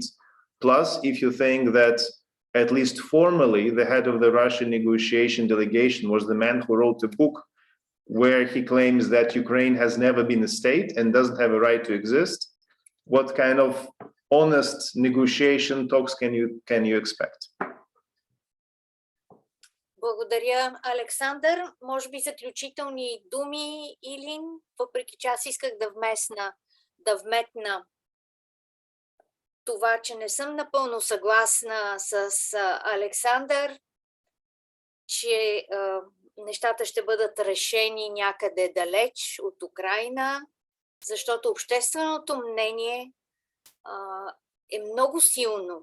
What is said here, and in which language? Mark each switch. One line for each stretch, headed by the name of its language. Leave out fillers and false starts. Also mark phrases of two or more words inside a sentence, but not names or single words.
English: Plus, if you think that at least formally, the head of the Russian negotiation delegation was the man who wrote a book where he claims that Ukraine has never been a state and doesn't have a right to exist, what kind of honest negotiation talks can you expect?
Bulgarian: Благодаря, Александър. Може би заключителни думи, Илин, въпреки че аз исках да вметна това, че не съм напълно съгласна с Александър, че нещата ще бъдат решени някъде далеч от Украйна, защото общественото мнение е много силно.